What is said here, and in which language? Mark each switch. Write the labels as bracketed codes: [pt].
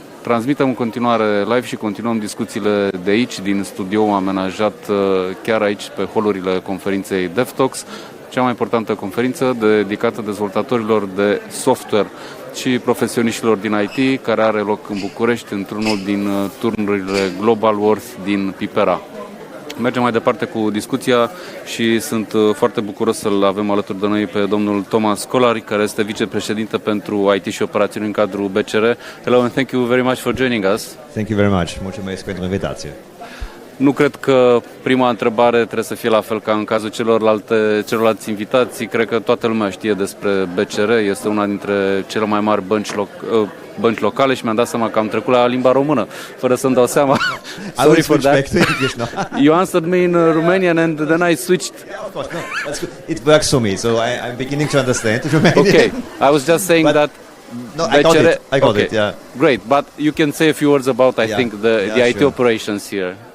[ro] Transmitem în continuare live și continuăm discuțiile de aici, din studioul amenajat chiar aici pe holurile conferinței DevTalks, cea mai importantă conferință dedicată dezvoltatorilor de software și profesioniștilor din IT, care are loc în București, într-unul din turnurile Global Worth din Pipera. Mergem mai departe cu discuția și sunt foarte bucuros să-l avem alături de noi pe domnul Kolarik, care este vicepreședinte pentru IT și operațiuni în cadrul BCR. [en] Hello and thank you very much for joining us. Thank you very much. [ro] Mulțumesc pentru invitație. Nu cred că prima întrebare trebuie să fie la fel ca în cazul celorlalți invitații. Cred că toată lumea știe despre BCR. Este una dintre cele mai mari bănci locale și mi-am dat seama că am trecut la limba română, fără să-mi dau seama. [en] Sorry for that. You answered me in Romanian and then I switched. Yeah, of course. No, that's good. It works for me, so I'm beginning to understand Romanian. Okay, I was just saying that. No, I got it. I got it. Yeah. Great, but you can say a few words about, I think, the IT operations here.